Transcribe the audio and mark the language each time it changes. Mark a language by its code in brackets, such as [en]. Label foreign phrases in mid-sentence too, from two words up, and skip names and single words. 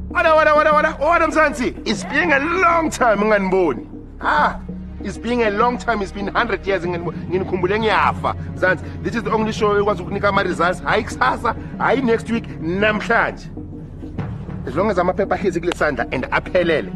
[en] What Mzansi? It's been a long time nganiboni. It's been a long time. It's been 100 years [zu] nginikhumbule ngiyafa. [en] Mzansi, this is the only show [zu] ekwazi ukunika ama [en] results. [zu] Hayi kusasa, hayi [en] next week, namhlanje. As long as [zu] amaphepha ahlezi kule sandla and aphelele.